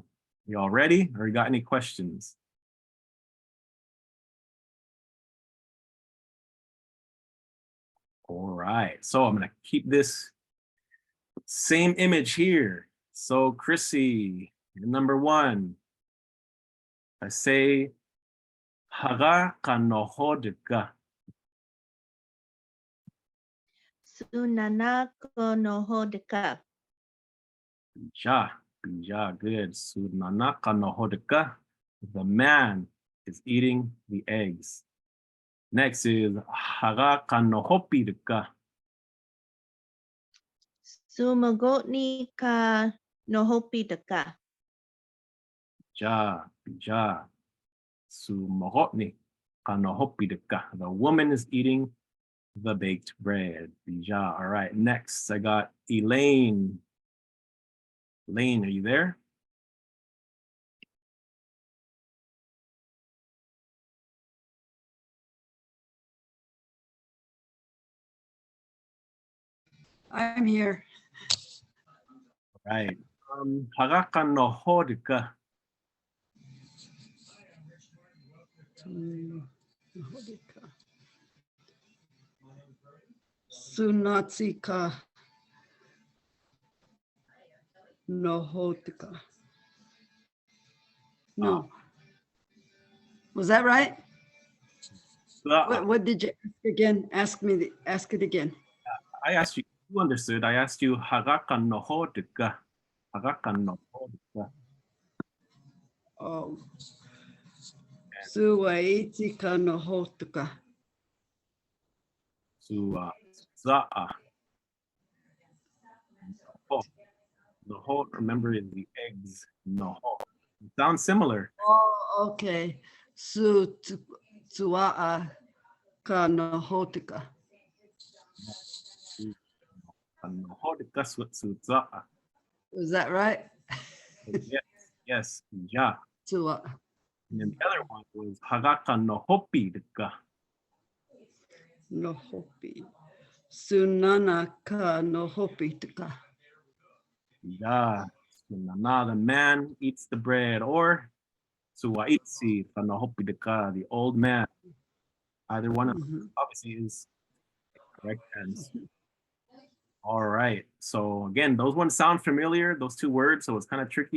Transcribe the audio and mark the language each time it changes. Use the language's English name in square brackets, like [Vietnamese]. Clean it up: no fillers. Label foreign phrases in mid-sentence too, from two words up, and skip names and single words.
[English] You all ready or you got any questions? All right, so I'm gonna keep this same image here. So Chrissy, number 1, I say, [Northern Paiute] haga kanohodka. Sunanako no hodeka. Bija, good. Sunanaka nohodka. [English] The man is eating the eggs. Next is [Northern Paiute] haga kanohopidka. Sumagotni ka no hopidaka. Bija. Sumohotni kanohopidka. [English] The woman is eating the baked bread. Bija. All right. Next, I got Elaine. Elaine, are you there? I'm here. All right. [Northern Paiute] Haraka no hodika. Sunatsika Nohotika. [English] No. Was that right? What did you ask again? Ask it again. I asked you, you understood. I asked you [Northern Paiute] haraka no hodika. Haraka no hodika. Oh. Suwaitika Nohotika. Za'a. [English] Noho, remember, is the eggs. Noho. Sounds similar. Oh, okay. [Northern Paiute] Su tua'a ka nohotika. Kanohodika sutsuza'a. [English] Was that right? Yes, yes, ja. [Northern Paiute] Tua. [English] And then the other one was [Northern Paiute] Hagaka no hopi deka. Nohopi. Sunana ka nohopitika. Ja. Sunana, [English] the man eats the bread, or [Northern Paiute] Suwaitsi kanohopi deka, [English] the old man. Either one of them obviously is the correct answer. All right. So again, those ones sound familiar, those two words, so it's kind of tricky.